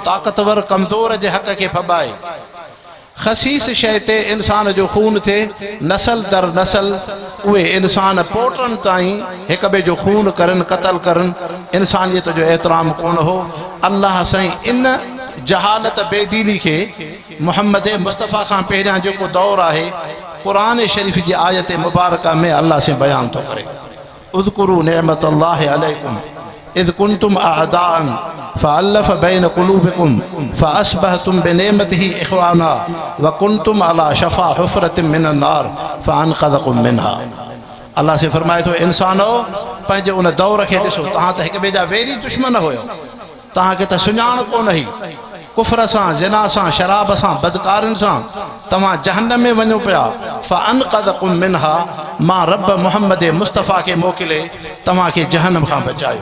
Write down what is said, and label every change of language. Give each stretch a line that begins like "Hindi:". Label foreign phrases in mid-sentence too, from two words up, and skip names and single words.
Sindhi: ताक़तवर कमज़ोर जे हक़ खे फॿाए। ख़सीस शइ ते इंसान जो खून थिए, नसल दर नसल उहे इंसान पोटनि ताईं हिक ॿिए जो खून करनि, क़त्ल करनि। इंसानियत जो एहतराम कोन हो। अल्लाह साईं इन जहालत बेदीनी खे मुहम्मद मुस्तफ़ा खां पहिरियां जेको दौर आहे, क़ुरान शरीफ़ जी आयत मुबारका में अल्लाह से बयान थो करे।
Arabic: اذكروا نعمة الله عليكم إذ كنتم أعداء فألف بين قلوبكم فأصبحتم بنعمته إخوانا وكنتم على شفا حفرة من النار فأنقذكم منها.
Sindhi: अल्लाह से फरमाए थो, इंसानो पंहिंजे उन दौर खे ॾिसो। तव्हां त हिक ॿिए जा वेरी दुश्मन हुयो। तव्हांखे त सुञाण कोन हुई। कुफ्र सां, ज़िना सां, शराब सां, बदकारिन सां तव्हां जहन्नम में वञो पिया।
Arabic: فأنقذكم منها,
Sindhi: मां रब मुहम्मद मुस्तफ़ा खे मोकिले तव्हांखे जहन्नम खां बचायो।